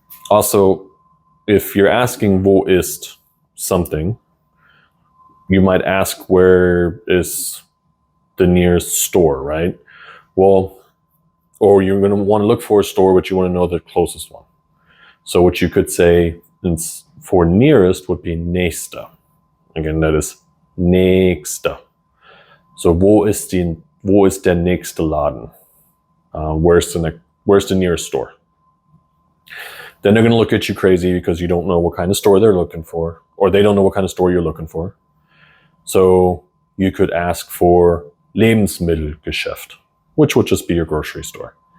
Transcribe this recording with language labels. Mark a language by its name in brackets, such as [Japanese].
[English] Also, if you're asking wo ist something, you might ask where is the nearest store, right? Well, or you're going to want to look for a store, but you want to know the closest one. So what you could say for nearest would be nächste. Again, that is nächste. [German] So wo ist der nächste Laden? [English] Where's the nearest store? Then they're going to look at you crazy because you don't know what kind of store they're looking for, or they don't know what kind of store you're looking for. So you could ask for Lebensmittelgeschäft, which would just be your grocery store.